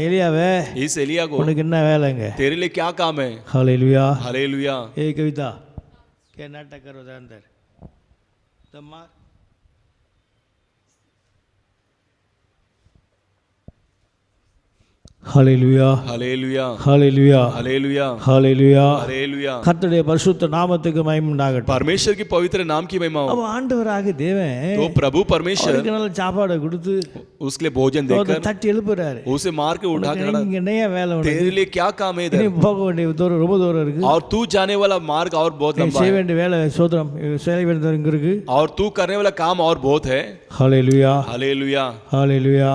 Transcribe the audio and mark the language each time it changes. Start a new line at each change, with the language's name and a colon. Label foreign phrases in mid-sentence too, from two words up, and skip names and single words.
Tamil: எலியாவே,
Hindi: इस एलिया को,
Tamil: உனக்கு என்ன வேலைங்க?
Hindi: तेरे लिए क्या काम है।
Tamil: ஹalleluya.
Hindi: हालेलुया। ए कविता क्या नाटक करो अंदर तम्मा ஹalleluya. हालेलुया,
Tamil: ஹalleluya.
Hindi: हालेलुया,
Tamil: ஹalleluya.
Hindi: हालेलुया।
Tamil: கர்த்தருடைய பரிசுத்த நாமத்துக்கு மகிமை உண்டாகட்டும்.
Hindi: परमेश्वर की पवित्र नाम की महिमा हो।
Tamil: அவ ஆண்டவராக தேவன்
Hindi: तो प्रभु परमेश्वर
Tamil: அவருக்கு நல்ல சாப்பாடு கொடுத்து
Hindi: उसके लिए भोजन
Tamil: அவரை
Hindi: देकर
Tamil: தட்டி எழுப்புறாரு.
Hindi: उसे मार के उठा कर
Tamil: இங்க என்னையா வேலை உனக்கு?
Hindi: तेरे लिए क्या काम है
Tamil: நீ
Hindi: इधर,
Tamil: போக வேண்டிய தூரம் ரொம்ப தூரம் இருக்கு.
Hindi: और तू जाने वाला मार्ग और बहुत
Tamil: நீ
Hindi: लंबा
Tamil: செய்ய
Hindi: है,
Tamil: வேண்டிய வேலை சோதரம் செய்ய வேண்டியது இங்க இருக்கு.
Hindi: और तू करने वाला काम और बहुत है।
Tamil: ஹalleluya.
Hindi: हालेलुया,
Tamil: ஹalleluya.